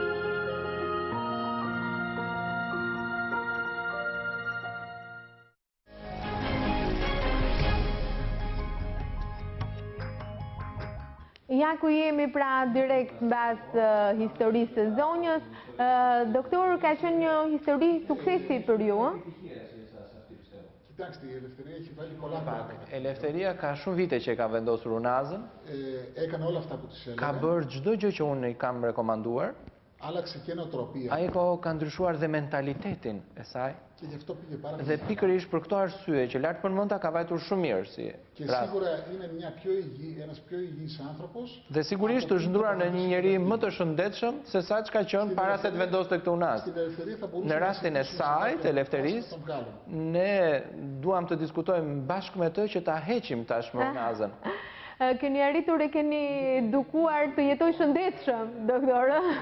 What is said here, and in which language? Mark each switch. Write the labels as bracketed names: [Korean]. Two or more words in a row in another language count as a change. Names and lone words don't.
[Albanian] Ja ku jemi pra direkt mbas historisë së zonjës. Doktor, ka qenë një histori suksesi për ju, [Greek] Κοιτάξτε, η Ελευθερία έχει βάλει πολλά πράγματα. [Albanian] Eleftheria ka shumë vite që ka vendosur unazën. [Greek] Έκανε όλα αυτά που της έλεγα. [Albanian] Ka bërë çdo gjë që unë i kam rekomanduar. [Greek] Άλλαξε και νοοτροπία. [Albanian] Ai ka ndryshuar dhe mentalitetin e saj. [Greek] Και γι' αυτό πήγε πάρα πολύ. [Albanian] Dhe pikërisht për këto arsye që lart përmenda ka vajtur shumë mirë si. [Greek] Και σίγουρα είναι ένας πιο υγιής άνθρωπος. [Albanian] Dhe sigurisht është ndruar në një njeri më të shëndetshëm se sa çka qenë para se të vendoste këtë unazë. Në rastin e saj, të Eleftherisë, ne duam të diskutojmë bashkë me të që ta heqim tashmë unazën. Keni arritur e keni dukuar të jetoj shëndetshëm, doktorë.